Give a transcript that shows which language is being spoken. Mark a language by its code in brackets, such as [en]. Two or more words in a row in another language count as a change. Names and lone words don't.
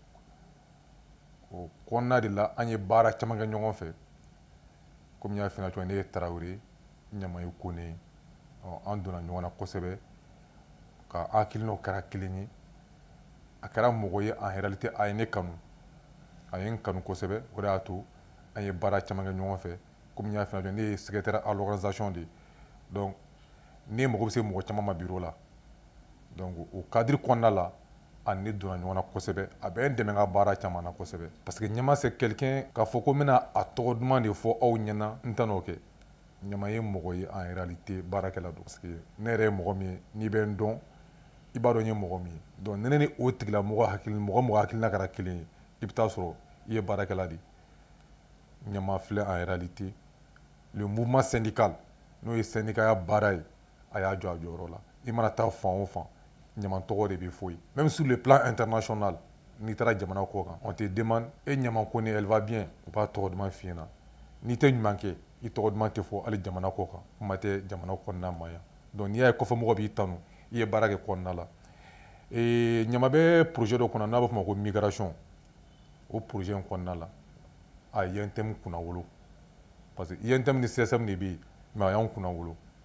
[bm] o kɔnɔna de la an ye baara caman kɛ ɲɔgɔn fɛ komi n y'a f'i ɲɛna cogo min ne ye Traoré Ɲama ye Kone an donna ɲɔgɔn na kosɛbɛ ka hakilinaw kɛra kelen ye a kɛra mɔgɔ ye [fr] en réalité [bm] a ye ne kanu a ye n kanu kosɛbɛ o de y'a to an ye baara caman kɛ ɲɔgɔn fɛ komi n y'a f'i ɲɛna ne ye [fr] secrétaire à l'organisation de [bm] donc ne mago bɛ se mɔgɔ caman ma bureau la donc o cadre kɔnɔna la a ne donna ɲɔgɔn na kosɛbɛ a bɛ n dɛmɛ n ka baara caman na kosɛbɛ [fr] parce que [bm] Ɲama [fr] c'est quelqu'un [bm] k'a fɔ ko n bɛna a tɔgɔ duman de fɔ aw ɲɛna n tɛ n'o kɛ Ɲama ye mɔgɔ ye [fr] en réalité [bm] baarakɛla don [fr] parce que [bm] ne yɛrɛ ye mɔgɔ min ye n'i bɛ n dɔn i b'a dɔn n ye mɔgɔ min ye donc ne ni o tigilamɔgɔ mɔgɔ hakilina kɛra kelen ye i bɛ taa sɔrɔ i ye baarakɛla de Ɲama filɛ [fr] en réalité le mouvement syndical [bm] n'o ye syndicaya baara ye a y'a jɔ a jɔyɔrɔ la i mana taa fan o fan Ɲama tɔgɔ de bɛ fɔ yen [fr] même sur le plan international [bm] n'i taara jamana kɔ kan [fr] on te demande [bm] e Ɲama Kone [fr] elle va bien [bm] u b'a tɔgɔ duman f'i ɲɛna n'i tɛ ɲuman kɛ i tɔgɔ duman tɛ fɔ hali jamana kɔ kan kuma tɛ jamana kɔnɔna ma yan donc n'i y'a ye kɔfɛmɔgɔ b'i tanu i ye baara kɛ kɔnɔna la Ɲama bɛ projet dɔ kɔnɔ n'a b'a fɔ ma ko migration o projet in kɔnɔna la a ye INTM kunna wolo [fr] parce que [bm] INTM ni CSM de bɛ yen mais a y'anw kunna wolo